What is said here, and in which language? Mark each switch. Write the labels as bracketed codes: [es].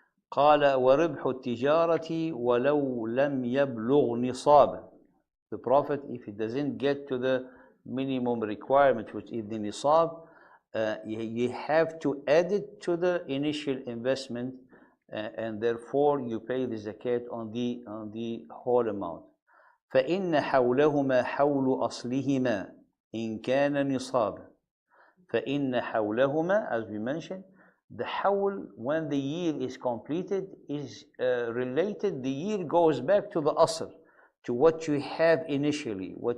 [ar] قال وربح التجارة ولو لم يبلغ نصابا. [en] The Prophet, if he doesn't get to the minimum requirement, which is the nisab, you have to add it to the initial investment, and therefore you pay the zakat on the whole amount. [ar] فإن حولهما حول أصلهما إن كان نصابا. فإن حولهما, [en] as we mentioned, the hawl, when the year is completed, is related. The year goes back to the asl, to what you have initially.